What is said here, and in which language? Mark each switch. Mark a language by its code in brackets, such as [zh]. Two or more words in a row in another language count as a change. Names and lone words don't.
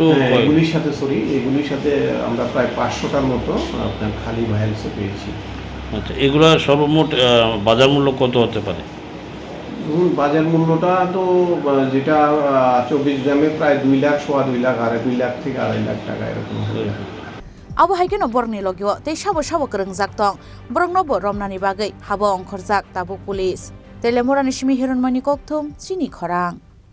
[bn] এগুলির সাথে আমরা প্রায় 500টার মতো আপনার খালি ভায়ালসও পেয়েছি আচ্ছা এগুলো সর্বমোট বাজার মূল্য কত হতে পারে বাজার মূল্যটা তো যেটা 24 গ্রামে প্রায় 2 লাখ সোয়া 2 লাখ আর 2 লাখ থেকে 2.5 লাখ টাকা এরকম হবে [trp] Abo haigeno borni logio te sabo kerengjak tong borongno bo romnani bagai habo ongkhorjak tabu police Telemura ni simi hironmani kokthum chini khorang